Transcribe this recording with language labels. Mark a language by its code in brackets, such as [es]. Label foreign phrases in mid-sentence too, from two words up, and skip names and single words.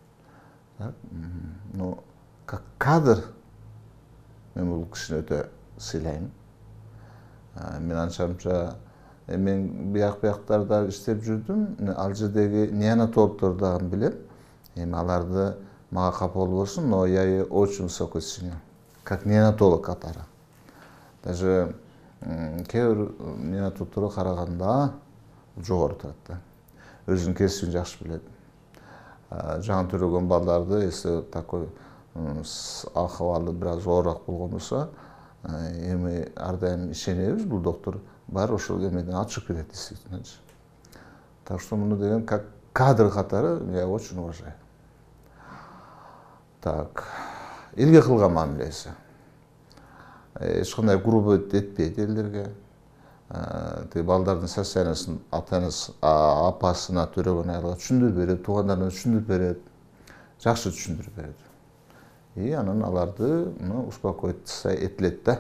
[ru] Ну, как кадр [ky] мен бул кишини өтө сыйлайм. Мен анча-мынча мен бияктарда иштеп жүрдүм. Ал жердеги неонатологдорду дагы билем. Эми аларды мага капа болбосун, [ru] но я ей очень высоко ценю. Как неонатолог катары. [ky] Даже кээ бир неонатологторго караганда жогору турат да. Өзүнүн кесибин жакшы билет. Жаңы төрөгөн балдарды, [ru] если такой [ky] акыбалы бир аз оорураак болгон болсо, эми ар дайым ишенебиз, бул доктор бар ошол эмеден ачык берет действительно. [ru] Так что [ky] муну деген [ru] как кадр катары я очень уважаю. Так, [ky] элге кылган мамилеси. Эч кандай грубо этпейт элдерге. Балдардын состояниясын апасына төрөгөн аялга түшүндүрүп берет, туугандарына түшүндүрүп берет, жакшы түшүндүрүп берет. И анан аларды успокоить этилет да.